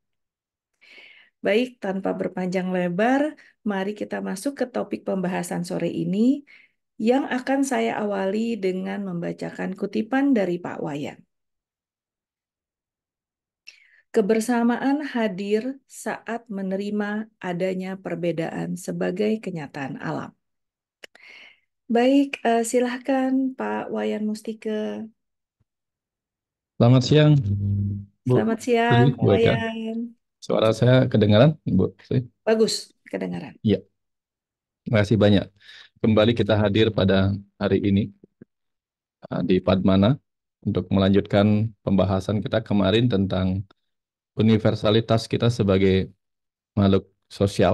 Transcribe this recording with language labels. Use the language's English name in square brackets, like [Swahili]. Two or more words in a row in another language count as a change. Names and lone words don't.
[Indonesian] Baik, tanpa berpanjang lebar, mari kita masuk ke topik pembahasan sore ini, yang akan saya awali dengan membacakan kutipan dari Pak Wayan. Kebersamaan hadir saat menerima adanya perbedaan sebagai kenyataan alam. Baik, silahkan Pak Wayan Mustike. Selamat siang, Bu Selamat siang, Sri, Pak Bu Eka. Wayan. Suara saya kedengaran, Bu Sri? Bagus, kedengaran. Iya, terima kasih banyak. Kembali kita hadir pada hari ini di Padmana untuk melanjutkan pembahasan kita kemarin tentang universalitas kita sebagai makhluk sosial.